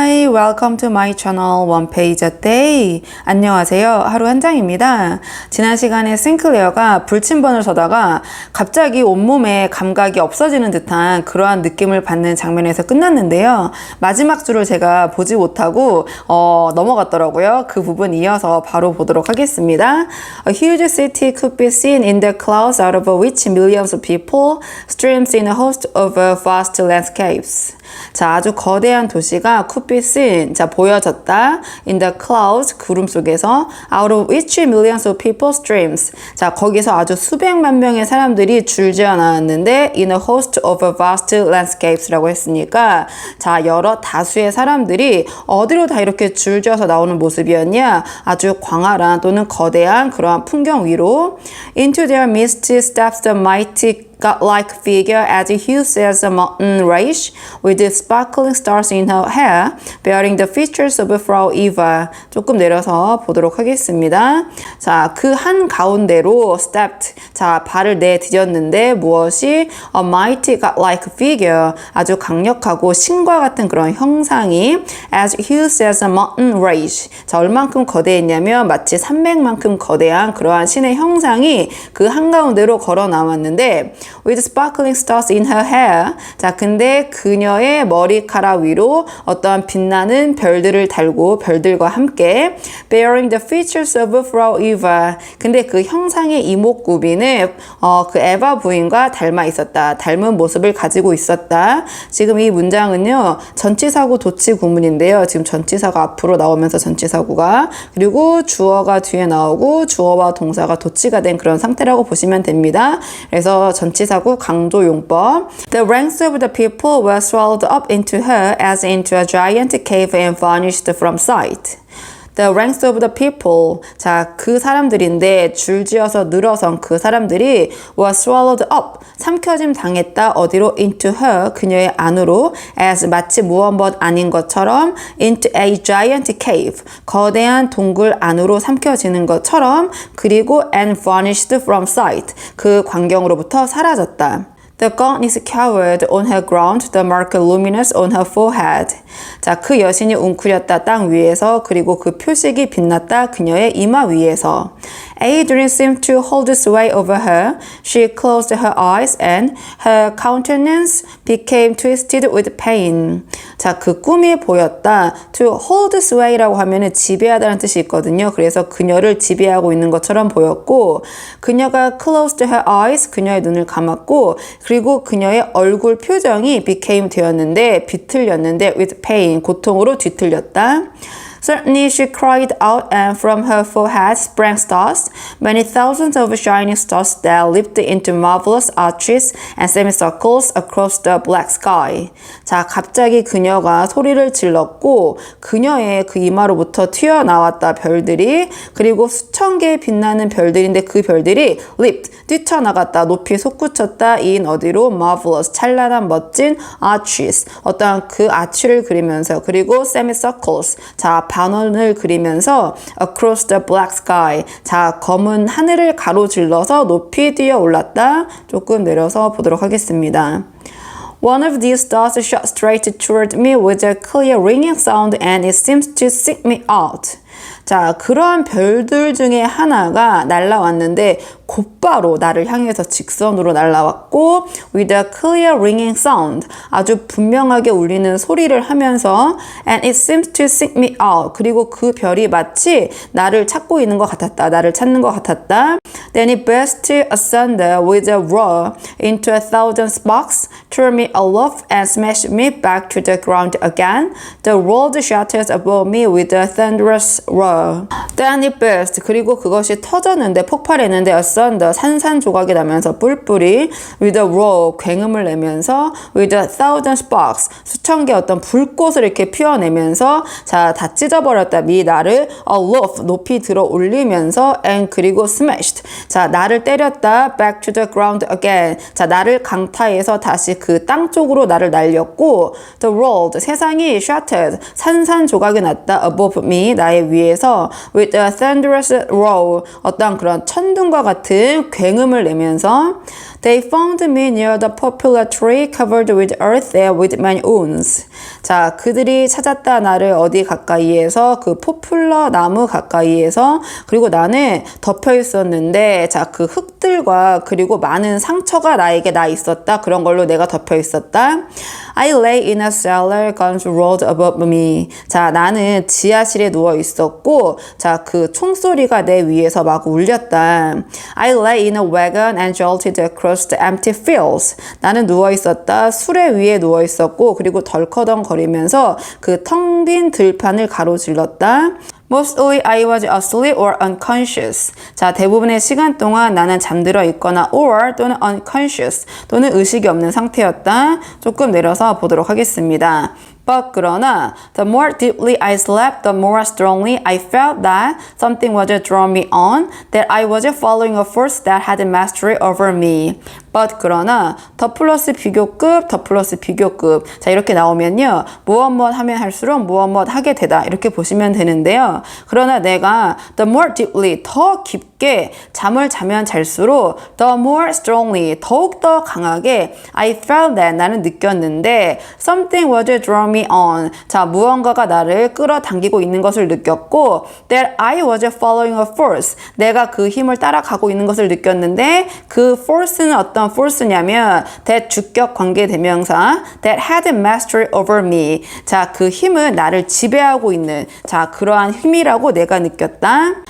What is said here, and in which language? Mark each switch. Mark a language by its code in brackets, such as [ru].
[en] welcome to my channel One Page a Day. [ko] 안녕하세요. 하루 한 장입니다. 지난 시간에 싱클레어가 불침번을 서다가 갑자기 온몸에 감각이 없어지는 듯한 그러한 느낌을 받는 장면에서 끝났는데요. 마지막 줄을 제가 보지 못하고 넘어갔더라고요. 그 부분 이어서 바로 보도록 하겠습니다. [en] A huge city could be seen in the clouds out of which millions of people streams in a host of vast landscapes. [ko] 자, 아주 거대한 도시가 [en] could be seen, [ko] 자, 보여졌다. [en] In the clouds, [ko] 구름 속에서 [en] out of which millions of people streams. [ko] 자, 거기서 아주 수백만 명의 사람들이 줄지어 나왔는데 [en] in a host of vast landscapes [ko] 라고 했으니까 자, 여러 다수의 사람들이 어디로 다 이렇게 줄지어서 나오는 모습이었냐? 아주 광활한 또는 거대한 그러한 풍경 위로 [en] into their midst steps the mighty godlike figure as huge as a mountain range, with sparkling stars in her hair, bearing the features of Frau Eva. [ko] 조금 내려서 보도록 하겠습니다. 자, 그 한 가운데로 [en] stepped, [ko] 자, 발을 내디뎠는데 무엇이 [en] a mighty godlike figure, [ko] 아주 강력하고 신과 같은 그런 형상이 [en] as huge as a mountain range. [ko] 자, 얼만큼 거대했냐면 마치 산맥만큼 거대한 그러한 신의 형상이 그 한가운데로 걸어 나왔는데 [en] with sparkling stars in her hair. [ko] 자, 근데 그녀의 머리카락 위로 어떠한 빛나는 별들을 달고 별들과 함께 [en] bearing the features of Frau Eva. [ko] 근데 그 형상의 이목구비는 그 에바 부인과 닮아 있었다. 닮은 모습을 가지고 있었다. 지금 이 문장은요, 전치사구 도치 구문인데요. 지금 전치사가 앞으로 나오면서 전치사구가, 그리고 주어가 뒤에 나오고 주어와 동사가 도치가 된 그런 상태라고 보시면 됩니다. 그래서 전치사구 강조용법. [en] The ranks of the people were swallowed up into her as into a giant cave and vanished from sight. The ranks of the people. [ko] 자, 그 사람들인데 줄지어서 늘어선 그 사람들이 [en] were swallowed up. [ko] 삼켜짐 당했다. 어디로? [en] into her. [ko] 그녀의 안으로. as 마치 무언벗 아닌 것처럼 [en] into a giant cave. [ko] 거대한 동굴 안으로 삼켜지는 것처럼. 그리고 [en] and vanished from sight. [ko] 그 광경으로부터 사라졌다. [en] The gown is covered on her ground, the mark luminous on her forehead. [ko] 자, 그 여신이 웅크렸다 땅 위에서, 그리고 그 표식이 빛났다 그녀의 이마 위에서. [en] A dream seemed to hold sway over her. She closed her eyes and her countenance became twisted with pain. [ko] 자, 그 꿈이 보였다. [en] To hold sway [ko] 라고 하면은 지배하다는 뜻이 있거든요. 그래서 그녀를 지배하고 있는 것처럼 보였고, 그녀가 [en] closed her eyes, [ko] 그녀의 눈을 감았고, 그리고 그녀의 얼굴 표정이 [en] became [ko] 되었는데, 비틀렸는데 [en] with pain, [ko] 고통으로 뒤틀렸다. [en] Suddenly she cried out, and from her forehead sprang stars, many thousands of shining stars that leaped into marvelous arches and semicircles across the black sky. [ko] 자, 갑자기 그녀가 소리를 질렀고 그녀의 그 이마로부터 튀어나왔다 별들이, 그리고 수천 개의 빛나는 별들인데 그 별들이 [en] leaped, [ko] 뛰쳐나갔다, 높이 솟구쳤다, in 어디로? [en] marvelous, [ko] 찬란한 멋진 [en] arches, [ko] 어떠한 그 아치를 그리면서, 그리고 [en] semicircles, [ko] 자, 반원을 그리면서 [en] across the black sky. [ko] 자, 검은 하늘을 가로질러서 높이 뛰어 올랐다. 조금 내려서 보도록 하겠습니다. [en] One of these stars shot straight toward me with a clear ringing sound and it seemed to seek me out. [ko] 자, 그러한 별들 중에 하나가 날아왔는데 곧바로 나를 향해서 직선으로 날아왔고 [en] with a clear ringing sound, [ko] 아주 분명하게 울리는 소리를 하면서 [en] and it seemed to seek me out, [ko] 그리고 그 별이 마치 나를 찾고 있는 것 같았다. 나를 찾는 것 같았다. [en] Then it burst asunder with a roar into a thousand sparks, tore me aloft and smashed me back to the ground again. The world shattered above me with a thunderous roar. Then it burst, [ko] 그리고 그것이 터졌는데, 폭발했는데 [en] asunder, [ko] 산산조각이 나면서 뿔뿔이 [en] with a roar, [ko] 굉음을 내면서 [en] with a thousand sparks, [ko] 수천 개 어떤 불꽃을 이렇게 피워내면서 자, 다 찢어버렸다. 미 나를 [en] aloft, [ko] 높이 들어 올리면서 and 그리고 [en] smashed, [ko] 자, 나를 때렸다. [en] back to the ground again, [ko] 자, 나를 강타해서 다시 그 땅 쪽으로 나를 날렸고 [en] the world, [ko] 세상이 [en] shattered, [ko] 산산조각이 났다. [en] above me, [ko] 나의 위에서 [en] with a thunderous roar, [ko] 어떤 그런 천둥과 같은 굉음을 내면서 [en] They found me near the poplar tree covered with earth there with many wounds. [ko] 자, 그들이 찾았다 나를 어디 가까이에서 그 포플러 나무 가까이에서 그리고 나는 덮여 있었는데 자, 그 흙들과 그리고 많은 상처가 나에게 나 있었다. 그런 걸로 내가 덮여 있었다. [en] I lay in a cellar, guns rolled above me. [ko] 자, 나는 지하실에 누워 있었고, 자, 그 총소리가 내 위에서 막 울렸다. [en] I lay in a wagon and jolted across the empty fields. [ko] 나는 누워 있었다. 수레 위에 누워 있었고, 그리고 덜커덩거리면서 그 텅 빈 들판을 가로질렀다. [en] Mostly I was asleep or unconscious. [ko] 자, 대부분의 시간 동안 나는 잠들어 있거나 or 또는 [en] unconscious [ko] 또는 의식이 없는 상태였다. 조금 내려서 보도록 하겠습니다. [en] But [ko] 그러나 [en] the more deeply I slept, the more strongly I felt that something was drawing me on, that I was following a force that had mastery over me. But [ko] 그러나 더 플러스 비교급, 더 플러스 비교급. 자, 이렇게 나오면요. 무엇 하면 할수록 무엇 하게 되다. 이렇게 보시면 되는데요. 그러나 내가 [en] the more deeply, [ko] 더 깊게 잠을 자면 잘수록 [en] the more strongly, [ko] 더욱더 강하게 [en] I felt that [ko] 나는 느꼈는데 [en] something was drawing me on. [ko] 자, 무언가가 나를 끌어당기고 있는 것을 느꼈고 [en] that I was following a force. [ko] 내가 그 힘을 따라가고 있는 것을 느꼈는데 그 force는 어떤 force냐면 that 주격 관계 대명사 [en] that had mastery over me. [ko] 자, 그 힘은 나를 지배하고 있는 자, 그러한 힘이라고 내가 느꼈다.